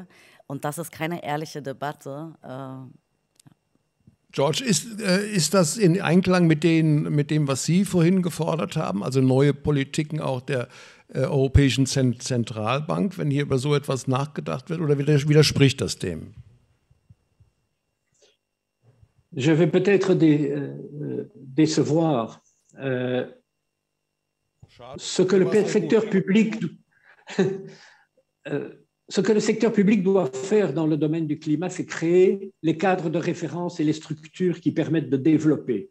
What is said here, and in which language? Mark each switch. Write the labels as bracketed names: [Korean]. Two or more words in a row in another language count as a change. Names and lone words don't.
[German] Und das ist keine ehrliche Debatte. George, ist das in Einklang mit dem, was Sie vorhin gefordert haben, also neue Politiken auch der Europäischen Zentralbank, wenn hier über so etwas nachgedacht wird, oder widerspricht das dem? [French] Je vais peut-être décevoir. Ce que le secteur public... Ce que le secteur public doit faire dans le domaine du climat, c'est créer les cadres de référence et les structures qui permettent de développer.